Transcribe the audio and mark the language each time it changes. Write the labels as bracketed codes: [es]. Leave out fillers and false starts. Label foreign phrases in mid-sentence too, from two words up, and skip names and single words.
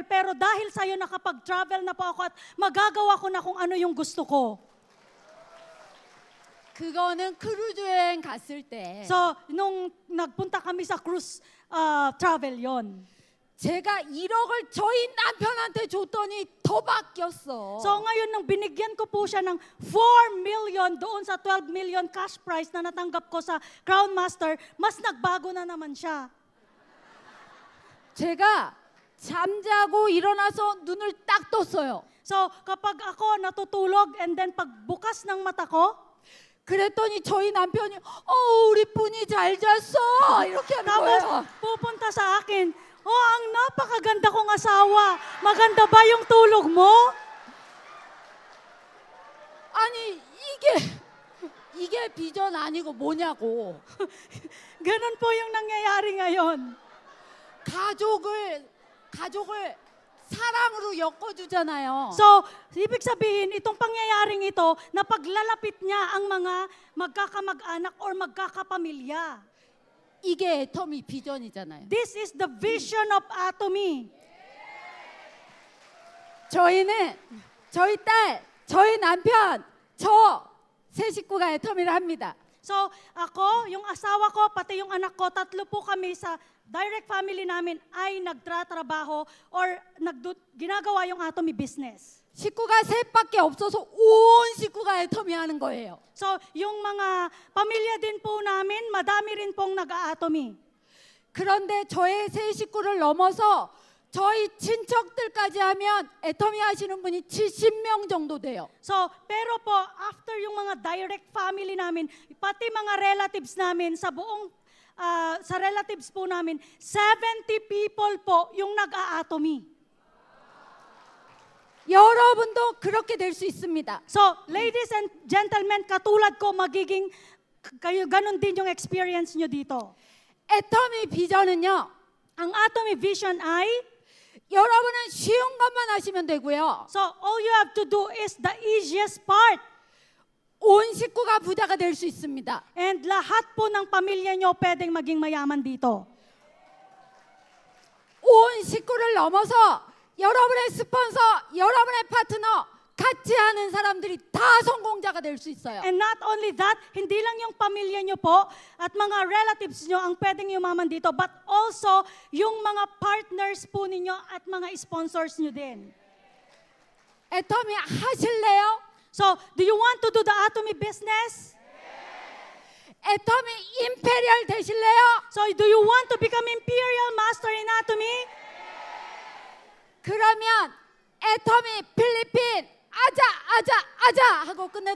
[tl] Pero dahil sa'yo nakapag-travel na po ako at magagawa ko na kung ano yung gusto ko. [ko] 그거는 크루즈 여행 갔을 때 [tl] So, nung nagpunta kami sa [en] cruise travel [tl] yon. [ko] 제가 1억을 저희 남편한테 줬더니 더 바뀌었어. [tl] So ngayon nung binigyan ko po siya ng 4 million doon sa 12 million [en] cash prize [tl] na natanggap ko sa Crown Master, mas nagbago na naman siya. [ko] 제가 잠자고 일어나서 눈을 딱 떴어요. [tl] So kapag ako natutulog [en] and then [tl] pagbukas ng mata ko, [ko] 그랬더니 저희 남편이 우리 뿐이 잘 잤어 이렇게 하는 [tl] tapos [ko] 거예요. [tl] pupunta sa akin, ang napakaganda kong asawa. Maganda ba yung tulog mo? [ko] 아니 이게 비전 아니고 뭐냐고. [tl] Ganun po yung nangyayari ngayon. [ko] 가족을 사랑으로 엮어주잖아요. [tl] So, ibig sabihin, itong pangyayaring ito, na paglalapit niya ang mga magkakamag-anak or magkakapamilya. [ko] 이게 애터미 비전이잖아요. [en] This is the vision of Atomy. [ko] 저희는 저희 딸, 저희 남편, 저 세 식구가 애터미를 합니다. [tl] So, ako, yung asawa ko, pati yung anak ko, tatlo po kami sa [en] direct family [tl] namin ay nagtratrabaho or ginagawa yung Atomy business. [ko] 식구가 셋밖에 없어서 온 식구가 다 애터미 하는 거예요. [tl] So, yung mga pamilya din po namin, madami rin pong nag-aatomy. [ko] 그런데 저의 세 식구를 넘어서 저희 친척들까지 하면 애터미 하시는 분이 70명 정도 돼요. [tl] So, pero po, after yung mga [en] direct family [tl] namin, pati mga relatives namin sa buong, sa relatives po namin, 70 people po yung nag-aatomy. [ko] 여러분도 그렇게 될 수 있습니다. [en] So, ladies and gentlemen, [tl] katulad ko, magiging, kayo, ganun din yung experience nyo dito. [ko] 애터미 비전은요, [tl] Ang atomy vision ay, [ko] 여러분은 쉬운 것만 하시면 되고요. [en] so all you have to do is the easiest part. [ko] 온 식구가 부자가 될 수 있습니다. [tl] And lahat po ng pamilya nyo pwedeng maging mayaman dito. [ko] 온 식구를 넘어서 여러분의 스폰서, 여러분의 파트너, 같이 하는 사람들이 다 성공자가 될 수 있어요. [en] And not only that, [tl] hindi lang yung pamilya nyo po at mga relatives nyo ang pwedeng yumaman dito, [en] but also [tl] yung mga partners po ninyo at mga sponsors nyo din. [ko] 애터미 하실래요? [en] So, do you want to do the atomy business? [ko] 애터미 임페리얼 되실래요? [en] So, do you want to become imperial master in atomy? [ko] 그러면 애터미 필리핀 아자 하고 끝내도록